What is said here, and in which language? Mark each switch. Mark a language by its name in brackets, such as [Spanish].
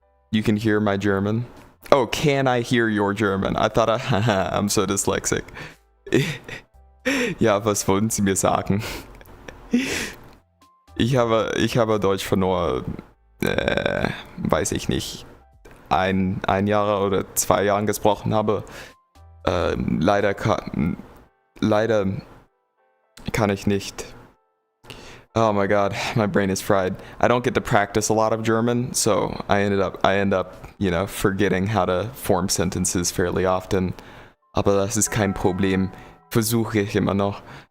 [English] You can hear my German? Oh, can I hear your German? I thought I'm so dyslexic. [German] Ja, was wollten Sie mir sagen? Ich habe Deutsch von nur, weiß ich nicht, ein Jahr oder 2 Jahren gesprochen habe. Leider kann ich nicht. [English] Oh my god, my brain is fried. I don't get to practice a lot of German, so I end up, you know, forgetting how to form sentences fairly often. [German] Aber das ist kein Problem. Versuche ich immer noch.